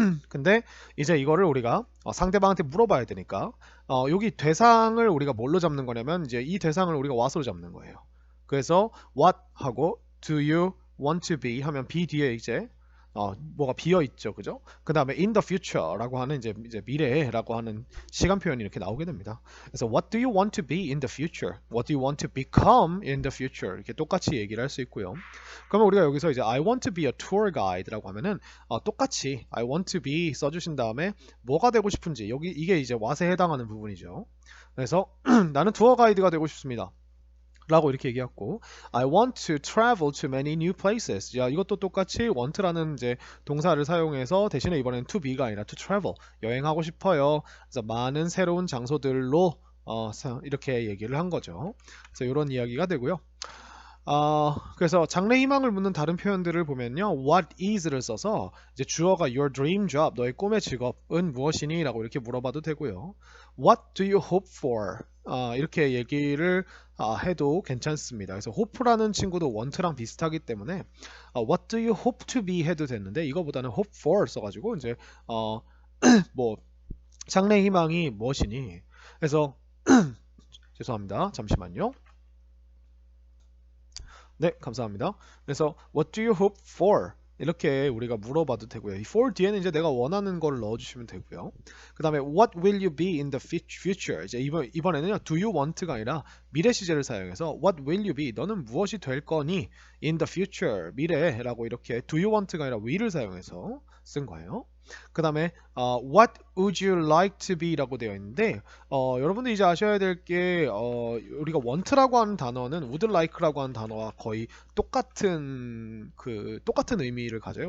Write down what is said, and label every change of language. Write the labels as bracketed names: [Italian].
[Korean] 근데 이제 이거를 우리가 상대방한테 물어봐야 되니까 여기 대상을 우리가 뭘로 잡는 거냐면 이제 이 대상을 우리가 what으로 잡는 거예요. 그래서 what 하고 [English] do you want to be [Korean] 하면 be 뒤에 이제 뭐가 비어 있죠, 그죠? 그 다음에 [English] in the future [Korean] 라고 하는 이제 미래라고 하는 시간 표현이 이렇게 나오게 됩니다. [English] 그래서 what do you want to be in the future? What do you want to become in the future? [Korean] 이렇게 똑같이 얘기를 할 수 있고요. 그러면 우리가 여기서 이제 [English] I want to be a tour guide [Korean] 라고 하면은 똑같이 I want to be 써주신 다음에 뭐가 되고 싶은지 여기 이게 이제 what에 해당하는 부분이죠. 그래서 나는 투어 가이드가 되고 싶습니다. 라고 이렇게 얘기했고 [English] I want to travel to many new places. [Korean] 야, 이것도 똑같이 want라는 이제 동사를 사용해서 대신에 이번엔 to be가 아니라 to travel. 여행하고 싶어요. 그래서 많은 새로운 장소들로 이렇게 얘기를 한 거죠. 그래서 이런 이야기가 되고요. 그래서 장래 희망을 묻는 다른 표현들을 보면요. What is를 써서 이제 주어가 [English] your dream job, [Korean] 너의 꿈의 직업은 무엇이니? 라고 이렇게 물어봐도 되고요. [English] What do you hope for? [Korean] 이렇게 얘기를 해도 괜찮습니다. 그래서 hope라는 친구도 want랑 비슷하기 때문에 [English] what do you hope to be [Korean] 해도 되는데 이거보다는 hope for 써가지고 이제 뭐 장래 희망이 무엇이니? 그래서 죄송합니다. 잠시만요. 네, 감사합니다. 그래서 [English] what do you hope for? [Korean] 이렇게 우리가 물어봐도 되고요. 이 for 뒤에는 이제 내가 원하는 걸 넣어주시면 되고요. 그 다음에 [English] what will you be in the future? [Korean] 이제 이번에는요, do you want가 아니라 미래 시제를 사용해서 [English] what will you be? [Korean] 너는 무엇이 될 거니? [English] in the future, [Korean] 미래라고 이렇게 do you want가 아니라 will을 사용해서 쓴 거예요. 그 다음에 [English] what would you like to be [Korean] 라고 되어 있는데 여러분들 이제 아셔야 될 게 우리가 want라고 하는 단어는 would like라고 하는 단어와 거의 똑같은 의미를 가져요.